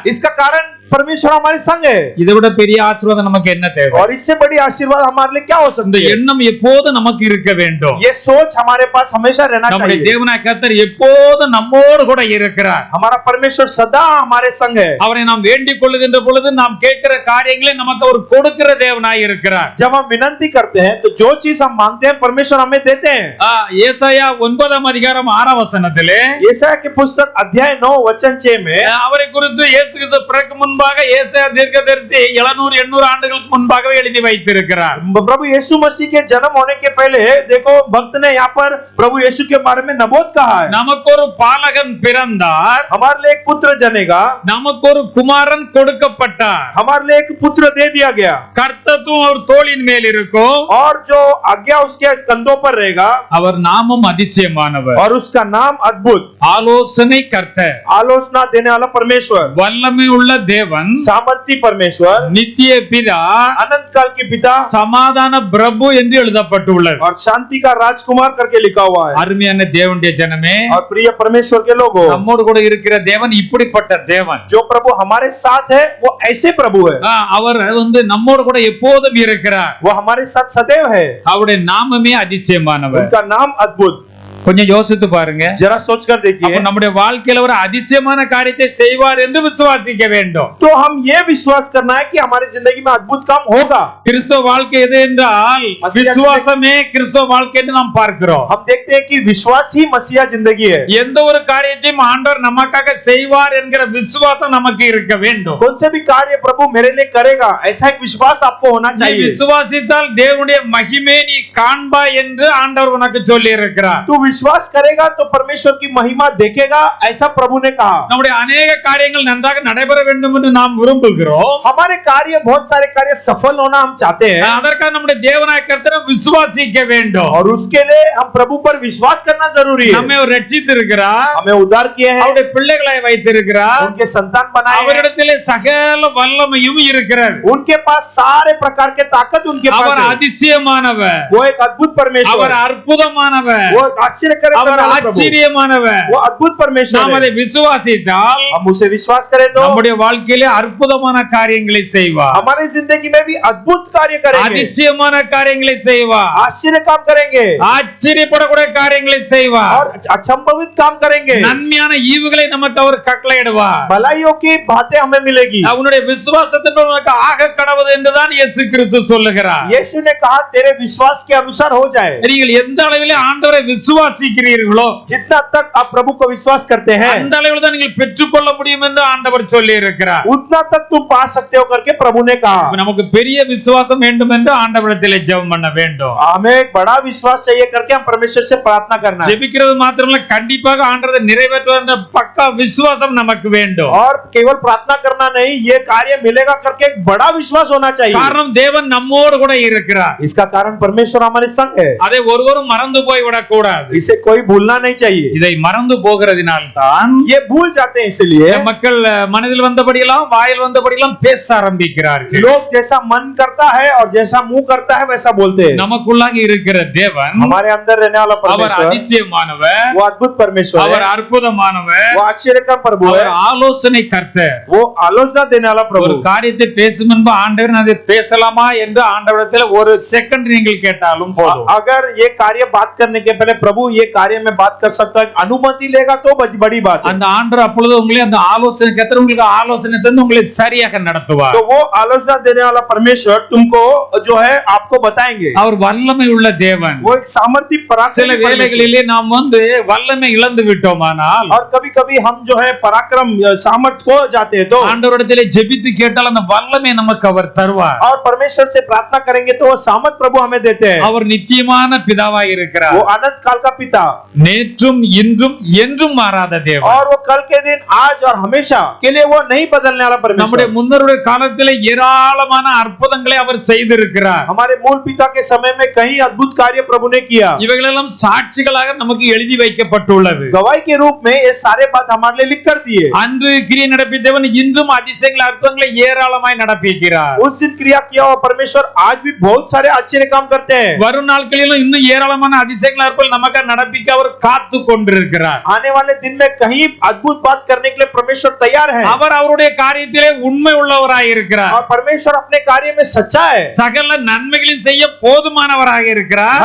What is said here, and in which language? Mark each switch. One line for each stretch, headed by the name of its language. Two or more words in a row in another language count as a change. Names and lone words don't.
Hindi: इसका कारण परमेश्वर हमारे संग है।
Tamil: இதை விட பெரிய ஆசீர்வாதம் நமக்கு என்ன தேவை?
Hindi: और इससे बड़ी आशीर्वाद हमारे लिए क्या हो
Tamil: இந்த
Hindi: सकती है?
Tamil: எண்ணம் எப்போது நமக்கு இருக்க வேண்டும்.
Hindi: ये सोच हमारे पास हमेशा रहना
Tamil: நம்முடைய
Hindi: चाहिए।
Tamil: தேவனாய் கர்த்தர் எப்போது நம்மோடு கூட இருக்கிறார்.
Hindi: हमारा परमेश्वर सदा हमारे संग है।
Tamil: அவரை நாம் வேண்டிக் கொள்ளுகின்ற பொழுது நாம் கேட்கிற காரியங்களை நமக்கு அவர் கொடுக்கிற தேவனாய் இருக்கிறார்.
Hindi: जब हम विनती करते हैं तो जो चीज हम मांगते हैं परमेश्वर हमें देते हैं।
Tamil: ஏசாயா 9 அதிகாரம் 6 வசனத்திலே
Hindi: यशायाह की पुस्तक अध्याय 9 वचन 6 में
Tamil: அவரை குறித்து இயேசு கிறிஸ்து பிறக்கும் முன்பு முன்பாக ஏசாயா தீர்க்கதரிசி 700-800 ஆண்டுகளுக்கு முன்பாகவே எழுதி வைத்திருக்கிறார்.
Hindi: प्रभु यीशु मसीह के जन्म होने के पहले देखो भक्त ने यहाँ पर प्रभु यीशु के बारे में नबूवत कहा है।
Tamil: நமக்கு ஒரு பாலகன் பிறந்தார்,
Hindi: हमारे लिए एक पुत्र जनेगा,
Tamil: நமக்கு ஒரு குமாரன் கொடுக்கப்பட்டார்,
Hindi: हमारे लिए एक पुत्र दे दिया गया
Tamil: கர்த்தத்துவம் அவர் தோளின் மேல் இருக்கும்,
Hindi: और जो आज्ञा उसके कंधों पर रहेगा
Tamil: அவர் நாமம் அதிசயமானவர்,
Hindi: और उसका नाम अद्भुत,
Tamil: ஆலோசனை கர்த்தர்,
Hindi: आलोचना देने वाला परमेश्वर,
Tamil: வல்லமை உள்ள தேவன்,
Hindi: सामर्थी परमेश्वर,
Tamil: நித்திய பிதா,
Hindi: अनंत काल के पिता
Tamil: சமாதான பிரபு என்று எழுதப்பட்டுள்ளது.
Hindi: और शांति का राजकुमार करके लिखा हुआ है।
Tamil: அருமையான தேவனுடைய ஜனமே,
Hindi: और प्रिय परमेश्वर के लोगों,
Tamil: நம்மோடு கூட இருக்கிற தேவன் இப்படிப்பட்ட தேவன்.
Hindi: जो प्रभु हमारे साथ है वो ऐसे प्रभु है,
Tamil: அவர் நம்மோடு கூட எப்போதும் இருக்கிறார்.
Hindi: वो हमारे साथ सदैव है,
Tamil: அவருடைய நாமமே அதிசயமானவர்.
Hindi: उनका नाम अद्भुत।
Tamil: கொஞ்சம் யோசித்து பாருங்க.
Hindi: जरा सोचकर देखिए,
Tamil: அப்ப நம்முடைய வாழ்க்கையில ஒரு அதிசயமான காரியத்தை செய்வார் என்று விசுவாசிக்க வேண்டும்.
Hindi: तो हम ये विश्वास करना है कि हमारी जिंदगी में अद्भुत काम होगा।
Tamil: கிறிஸ்தவ வாழ்க்கை எது என்றால் விசுவாசமே கிறிஸ்தவ வாழ்க்கை என்று நாம் பார்க்கிறோம்.
Hindi: हम देखते हैं कि विश्वास ही मसीहा जिंदगी है।
Tamil: எந்த ஒரு காரியத்தையும் ஆண்டவர் நமக்காக செய்வார் என்கிற விசுவாசம் நமக்கு இருக்க வேண்டும்.
Hindi: कौन से भी कार्य प्रभु मेरे लिए करेगा ऐसा एक विश्वास आपको होना
Tamil: நீ
Hindi: चाहिए।
Tamil: விசுவாசித்தால் தேவனுடைய மகிமை நீ காண்பாய் என்று ஆண்டவர் உனக்கு சொல்லி இருக்கிறார்.
Hindi: तू विश्वास करेगा तो परमेश्वर की महिमा देखेगा ऐसा प्रभु ने कहा।
Tamil: நம்முடைய अनेक காரியங்கள் நன்றாக நடைபெற வேண்டும் என்று நாம் விரும்புகிறோம்.
Hindi: हमारे कार्य बहुत सारे कार्य सफल होना हम चाहते हैं,
Tamil: அதற்காக நம்முடைய தேவனாய கர்த்தரை விசுவாசிக்க வேண்டும்.
Hindi: और उसके लिए हम प्रभु पर विश्वास करना जरूरी है।
Tamil: நம்மை அவர் ரட்சித்திருக்கிறார்,
Hindi: हमें उद्धार किए हैं,
Tamil: அவருடைய பிள்ளைகளை வைத்திருக்கிறார்,
Hindi: उनके संतान बनाए हैं,
Tamil: அவரிடத்திலே சகல வல்லமையும் இருக்கிறது.
Hindi: उनके पास सारे प्रकार के ताकत उनके पास
Tamil: அவர்
Hindi: है।
Tamil: அதிசயமானவர்,
Hindi: वो एक अद्भुत परमेश्वर,
Tamil: அவர் அற்புதமானவர்,
Hindi: वो एक आश्चर्यकारी
Tamil: அவர்
Hindi: प्रभु,
Tamil: ஆச்சரியமானவர்.
Hindi: वो अद्भुत परमेश्वर
Tamil: நாம்
Hindi: है।
Tamil: அதை விசுவாசித்தால்
Hindi: हम उसे विश्वास करें तो
Tamil: நம்முடைய வாழ்க்கையிலே அற்புதமான காரியங்களை செய்வார்,
Hindi: हमारी जिंदगी में भी अद्भुत कार्य करेंगे,
Tamil: அதிசயமான காரியங்களை செய்வார்,
Hindi: आश्चर्य काम करेंगे,
Tamil: ஆச்சரியப்படக்கூடிய காரியங்களை செய்வார்,
Hindi: और अचंभित काम करेंगे।
Tamil: நன்மையான ஈவுகளை நமக்கு அவர் கட்டளையிடுவார்.
Hindi: भलाइयों की बातें हमें मिलेगी।
Tamil: அவனுடைய விசுவாசத்தின் உனக்கு ஆக கடவுது என்றுதான் இயேசு கிறிஸ்து சொல்லுகிறார்.
Hindi: यीशु ने कहा तेरे विश्वास के अनुसार हो जाए।
Tamil: நீங்கள் எந்த அளவிலே ஆண்டவரை விசுவாசிக்கிறீர்களோ
Hindi: जितना तक आप प्रभु को विश्वास करते हैं
Tamil: அந்த அளவில் தான் நீங்கள் பெற்றுக்கொள்ள முடியும் என்று ஆண்டவர் சொல்லி இருக்கிறார்.
Hindi: उतना तक तुम पा सकते हो करके प्रभु ने कहा।
Tamil: நமக்கு பெரிய விசுவாசம் வேண்டும் என்று ஆண்டவரிடத்திலே ஜெபம் பண்ண வேண்டும்.
Hindi: हमें एक बड़ा विश्वास चाहिए करके हम परमेश्वर से प्रार्थना करना है।
Tamil: ஜெபிக்கிறது மாத்திரமல்ல, கண்டிப்பாக ஆண்டவரை நிறைவேற்றுவார் என்ற பக்கா விசுவாசம் நமக்கு வேண்டும்.
Hindi: और केवल प्रार्थना करना नहीं, ये कार्य मिलेगा करके एक बड़ा विश्वास होना चाहिए।
Tamil: காரணம் தேவன் நம்மோடு கூட இருக்கிறார்.
Hindi: इसका कारण परमेश्वर हमारे संग है,
Tamil: அதை ஒருவரும் மறந்து போய் விடக்கூடாது.
Hindi: इसे कोई भूलना नहीं चाहिए।
Tamil: இதை மறந்து போகிறதினால் தான்
Hindi: ये भूल जाते हैं, इसलिए
Tamil: மக்கள் மனதில் வந்தபடியெல்லாம் வாயில் வந்தபடியெல்லாம் பேச ஆரம்பிக்கிறார்கள்.
Hindi: लोग जैसा मन करता है और जैसा मुंह करता है वैसा बोलते हैं।
Tamil: நமக்குள்ளாக இருக்கிற தேவன்
Hindi: हमारे अंदर रहने वाला
Tamil: அவர்
Hindi: परमेश्वर
Tamil: அதிசயமானவர்,
Hindi: वो अद्भुत परमेश्वर
Tamil: அவர்
Hindi: है,
Tamil: அற்புதமானவர்,
Hindi: वो आश्चर्य का प्रभु है,
Tamil: அவர் ஆலோசனை கர்த்தர்.
Hindi: वो आलोचना देने वाला
Tamil: ஒரு
Hindi: प्रभु।
Tamil: காரியத்தை பேசும் முன்பு ஆண்டவர் அதை பேசலாமா என்று ஆண்டவரிடத்தில் ஒரு செகண்ட் நீங்கள் கேட்டாலும் போதும்.
Hindi: अगर ये कार्य बात करने के पहले प्रभु ये कार्य में बात कर सकता है, अनुमति लेगा तो बड़ी बात है।
Tamil: அந்த ஆண்டவர் அப்பொழுது உங்களை அந்த ஆலோசனை கர்த்தர் உங்களுக்கு ஆலோசனை தந்து உங்களை சரியாக நடத்துவார்.
Hindi: तो वो आलोचना देने वाला परमेश्वर तुमको जो है आपको बताएंगे।
Tamil: அவர் வல்லமை உள்ள தேவன்.
Hindi: वो एक सामर्थ्य
Tamil: சில
Hindi: पराक्रमी परमेश्वर।
Tamil: வேளைகளிலே நாம் வல்லமை இழந்து விட்டோமானால்
Hindi: और कभी-कभी हम जो है पराक्रम सामर्थ खो जाते हैं, तो
Tamil: ஆண்டவரிடத்திலே ஜெபித்து கேட்டால் அந்த வல்லமை நமக்கு அவர் தருவார்.
Hindi: और परमेश्वर से प्रार्थना करेंगे तो वो सामर्थ प्रभु हमें देते हैं।
Tamil: அவர் நித்தியமான பிதாவாய் இருக்கிறார்.
Hindi: वो अनंत काल का पिता,
Tamil: நேற்றும் இன்றும் என்றும் மாறாத தேவன்.
Hindi: और वो कल के दिन आज और हमेशा के लिए वो नहीं बदलने वाला
Tamil: நம்முடைய
Hindi: परमेश्वर।
Tamil: முன்னோருடைய காலத்திலே ஏராளமான அற்புதங்களை அவர் செய்திருக்கிறார்.
Hindi: हमारे मूल पिता के समय में कई अद्भुत कार्य प्रभु ने किया।
Tamil: இவைகளெல்லாம் சாட்சிகளாக நமக்கு எழுதி வைக்கப்பட்டுள்ளது.
Hindi: गवाही के रूप में ये सारे बात हमारे लिए लिख कर दिए।
Tamil: அன்று கிரியை நடப்பித்தவன் இன்றும் அதிசயங்களை அற்புதங்களை ஏராளமாய் நடப்பிக்கிறார்.
Hindi: उस दिन क्रिया किया हुआ परमेश्वर आज भी बहुत सारे आश्चर्य काम करते हैं।
Tamil: வரும் நாட்களிலும் இன்னும் ஏராளமான அதிசயங்களை அற்புதங்கள் நமக்கு நடப்பிக்க அவர் காத்து கொண்டிருக்கிறார்.
Hindi: आने वाले दिन में कहीं अद्भुत बात करने के लिए परमेश्वर तैयार है,
Tamil: அவர் அவருடைய காரியத்திலே உண்மை உள்ளவராய் இருக்கிறார்.
Hindi: और परमेश्वर अपने कार्य में सच्चा है।
Tamil: சகல நன்மைகளையும் செய்ய போதுமானவராக இருக்கிறார்.